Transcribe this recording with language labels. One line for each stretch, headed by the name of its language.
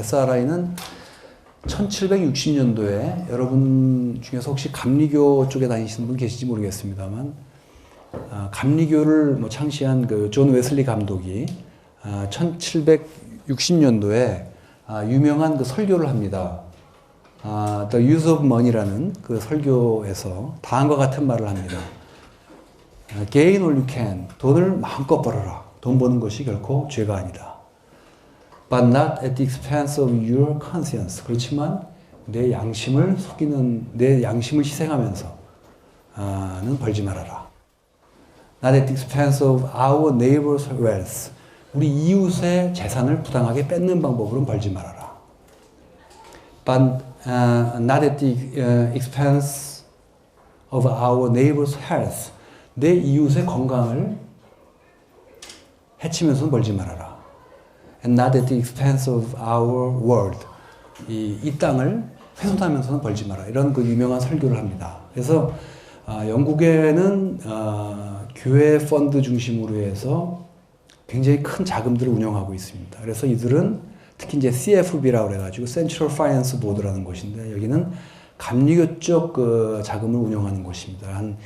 Korean: SRI는 1760년도에 여러분 중에서 혹시 감리교 쪽에 다니시는 분 계신지 모르겠습니다만, 감리교를 창시한 그 존 웨슬리 감독이 1760년도에 유명한 그 설교를 합니다. The Use of Money라는 그 설교에서 다음과 같은 말을 합니다.
English: Gain all you can.
Korean: 돈을 마음껏 벌어라. 돈 버는 것이 결코 죄가 아니다.
English: But not at the expense of your conscience.
Korean: 그렇지만 내 양심을 속이는, 내 양심을 희생하면서는 벌지 말아라.
English: Not at the expense of our neighbor's wealth.
Korean: 우리 이웃의 재산을 부당하게 뺏는 방법으로는 벌지 말아라.
English: But not at the expense of our neighbor's health.
Korean: 내 이웃의 건강을 해치면서는 벌지 말아라.
English: And not at the expense of our world.
Korean: 이 땅을 훼손하면서는 벌지 마라. 이런 그 유명한 설교를 합니다. 그래서 영국에는 교회 펀드 중심으로 해서 굉장히 큰 자금들을 운영하고 있습니다. 그래서 이들은 특히 이제 CFB라고 해가지고 Central Finance Board라는 곳인데, 여기는 감리교 쪽 그 자금을 운영하는 곳입니다.